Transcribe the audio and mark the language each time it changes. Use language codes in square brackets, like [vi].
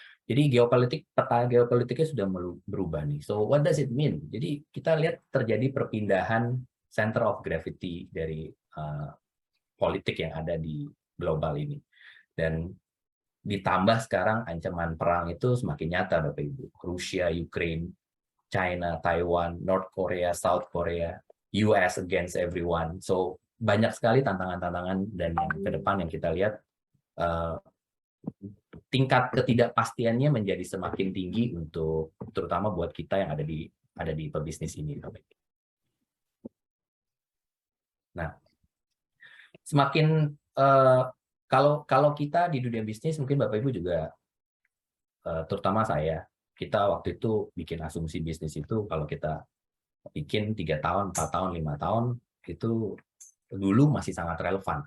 [id] Jadi peta geopolitiknya sudah berubah nih. [en] So what does it mean? [id] Jadi kita lihat terjadi perpindahan [en] center of gravity [id] dari politik yang ada di global ini. Dan ditambah sekarang ancaman perang itu semakin nyata Bapak Ibu. Rusia, Ukraine, China, Taiwan, North Korea, South Korea, US [en] against everyone. [id] So banyak sekali tantangan-tantangan dan yang ke depan yang kita lihat tingkat ketidakpastiannya menjadi semakin tinggi untuk terutama buat kita yang ada di pebisnis ini. Nah, semakin kalau kita di dunia bisnis mungkin Bapak Ibu juga terutama kita waktu itu bikin asumsi bisnis itu kalau kita bikin 3 tahun, 4 tahun, 5 tahun itu dulu masih sangat relevan.